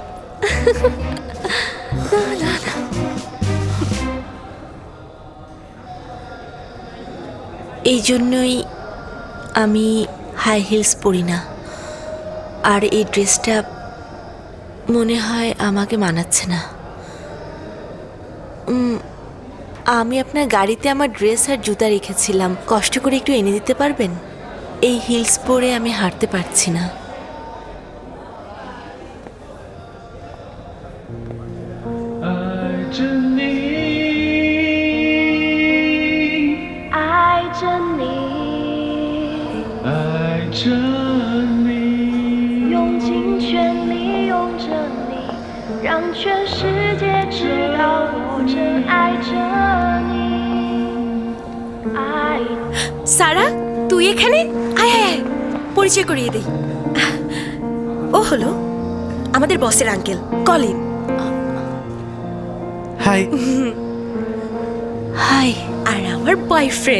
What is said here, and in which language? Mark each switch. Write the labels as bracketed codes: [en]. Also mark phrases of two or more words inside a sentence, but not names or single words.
[bn] এই জন্যই আমি [en] high heels [bn] পরি না, আর এই ড্রেসটা মনে হয় আমাকে মানাচ্ছে না। আমি আপনার গাড়িতে আমার ড্রেস আর জুতা রেখেছিলাম, কষ্ট করে একটু এনে দিতে পারবেন? এই হিলস পরে আমি হাঁটতে পারছি না। [zh] 爱着你，爱着你，爱着你，用尽全力拥着你，让全世界知道我真爱着你。爱 [bn] সারা, তুই এখানে? আয় আয় আয়, পরিচয় করিয়ে দেই। ও হলো আমাদের বসের আঙ্কেল কলিন। হাই। হাই। আর আমার বয়ফ্রেন্ড।